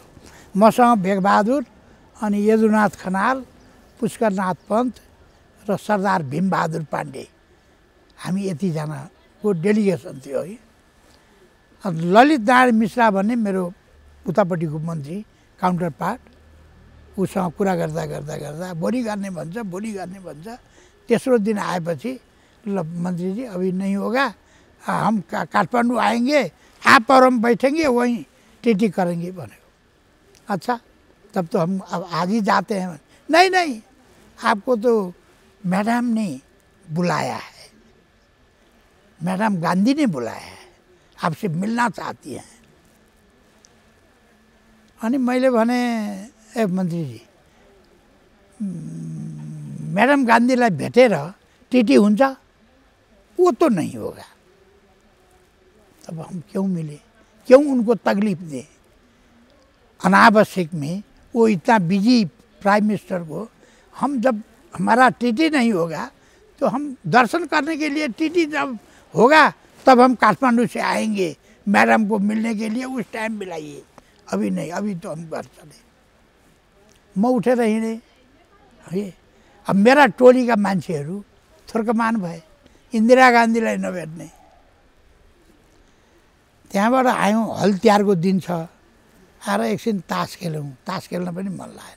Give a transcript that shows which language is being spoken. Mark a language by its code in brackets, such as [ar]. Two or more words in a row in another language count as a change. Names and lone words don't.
[ne] मसँग भेगबहादुर अनि यदुनाथ खनाल, पुष्करनाथ पन्त र सरदार भीमबहादुर पाण्डे, हामी यतिजनाको डेलिगेसन थियो है। ललित नारायण मिश्रा भन्ने मेरो उतापट्टिको मन्त्री, [en] counter part, [ne] उसँग कुरा गर्दा भोलि गर्ने भन्छ। तेस्रो दिन आएपछि, ल [hi] मन्त्री जी अभी नहीं होगा, हम काठमाडौँ आएंगे, आप और हम बैठेंगे, वहीं टीटी करेंगे भनेको। अच्छा, तब तो हम अब आज ही जाते हैं। नहीं, आपको तो मैडम ने बुलाया है, मैडम गांधी ने बुलाया है, आपसे मिलना चाहती हैं। [ne] अनि मैले भने, ए मन्त्रीजी, मैडम गांधीलाई भेटेर टीटी हुन्छ? [hi] वो तो नहीं होगा। तब हम क्यों मिले, क्यों उनको तकलीफ दें? अनावश्यक में वो इतना बिजी [en] prime minister [hi] को हम जब हमारा टीटी नहीं होगा तो हम दर्शन करने के लिए टीटी जब होगा तब हम काठमांडू से आएंगे मैडम को मिलने के लिए, उस टाइम मिलाइए, अभी नहीं, अभी तो हम घर चले। [ne] म उठेर हिँडेँ है। अब मेरा टोलीका मान्छेहरू थर्कमान भए इन्दिरा गान्धीलाई नभेट्ने। त्यहाँबाट आयौँ, हल तिहारको दिन छ, आएर एकछिन तास खेल्यौँ, तास खेल्न पनि मन लागेन।